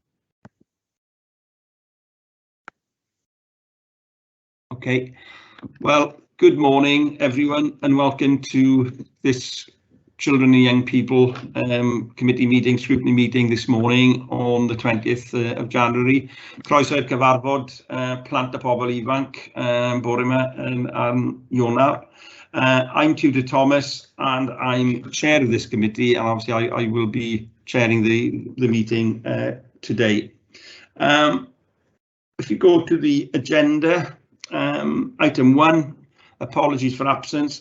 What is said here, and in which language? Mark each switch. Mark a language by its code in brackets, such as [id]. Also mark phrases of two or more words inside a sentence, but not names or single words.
[en] Okay, well, good morning everyone and welcome to this Children and Young People committee meeting, scrutiny meeting this morning on the 20th of January. [cy] Croeso i'r cyfarfod plant a pobl ifanc bore yma yn Ionawr. [en] I'm Tudor Thomas and I'm chair of this committee, and obviously I will be chairing the meeting today. If you go to the agenda, item 1, apologies for absence.